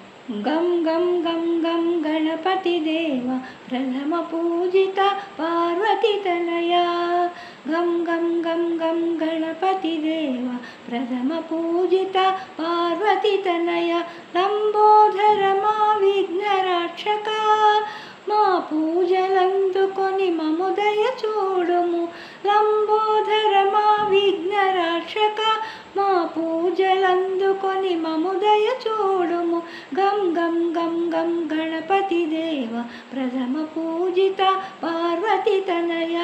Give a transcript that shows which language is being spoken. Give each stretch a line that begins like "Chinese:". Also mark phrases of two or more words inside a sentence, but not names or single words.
Sanskrit: गं गं गं गं गणपतिदेव प्रथम पूजिता पार्वतीतनया। गं गं गं गं गणपतिदेव प्रथम पूजिता पार्वतीतनया।
Telugu: లంబోదర మా విఘ్నరాక్షక మా పూజలందుకొని మము దయ చూడుము। లంబోదర మా విఘ్నరాక్షక మా పూజలందుకొని మము దయ చూడుము।
Sanskrit: గం గం గం గం గణపతిదేవ ప్రథమ పూజిత పార్వతీతనయ।